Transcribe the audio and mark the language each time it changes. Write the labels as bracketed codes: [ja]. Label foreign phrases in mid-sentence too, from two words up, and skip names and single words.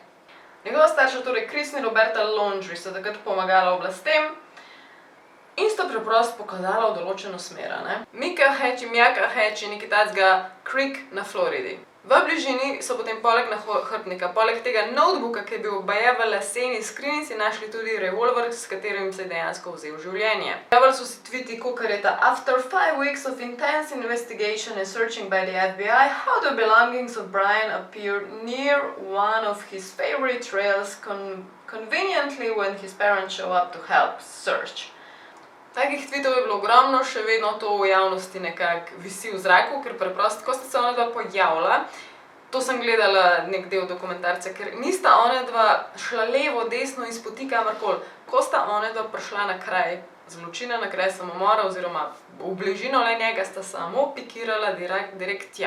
[sl] Njegova starša, torej Chris in Roberta Laundrie, sta takrat pomagala oblastem in sta preprosto pokazala v določeno smer. Mika Hatch in Mjaka Hatch je nekaj takega Creek na Floridi. V bližini so potem poleg nahrbtnika, poleg tega notebooka, ki je bil baje v leseni skrinjici, našli tudi revolver, s katerim se je dejansko vzel življenje. Objavili so si tviti, kakor je ta [en] After 5 weeks of intense investigation and searching by the FBI, how the belongings of Brian appeared near one of his favorite trails conveniently when his parents show up to help search. [sl] Takih tweetov je bilo ogromno, še vedno to v javnosti nekako visi v zraku, ker preprosto, ko sta se ona dva pojavila, to sem gledala nek del dokumentarca, ker nista ona dva šla levo, desno in spoti kamorkoli. Ko sta ona dva prišla na kraj zločina, na kraj samomora oziroma v bližino le njega, sta samo pikirala direkt tja.